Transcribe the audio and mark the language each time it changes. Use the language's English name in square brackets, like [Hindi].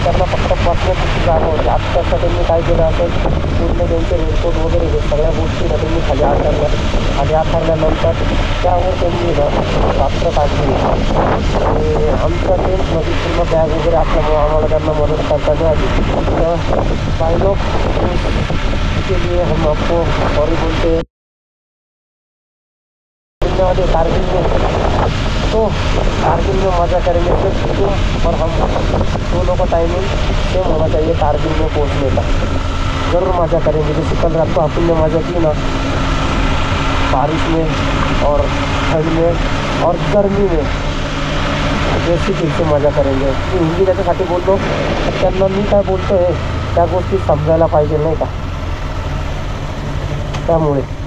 [Marathi] त्यांना फक्त बसण्याची जागा होती. आत्ताचं त्यांनी काय केलं असेल, पूर्ण त्यांचे रेनकोट वगैरे हे सगळ्या गोष्टी त्यांनी खाली आथरल्या. खाली आथरल्यानंतर त्यावर त्यांनी रात्र काढली. आणि आमच्या टेंटमध्ये पूर्ण बॅग वगैरे असल्यामुळे आम्हाला त्यांना मदत करता नाही आली. तर काही लोक [Hindi] के लिए हम आपको सॉरी बोलते हैं. कारगिल में तो कारगिल में मज़ा करेंगे. सिर्फ तुम और हम दोनों का टाइमिंग सेम होना चाहिए कारगिल में पहुंचने का. ज़रूर मज़ा करेंगे. जैसे कल रात को अपन ने मज़ा की ना बारिश में और ठंड में और गर्मी में, जैसी फिर से मज़ा करेंगे. [Marathi] मी हिंदी त्याच्यासाठी बोलतो, त्यांना मी काय बोलतो आहे त्या गोष्टी समजायला पाहिजे नाही का. त्यामुळे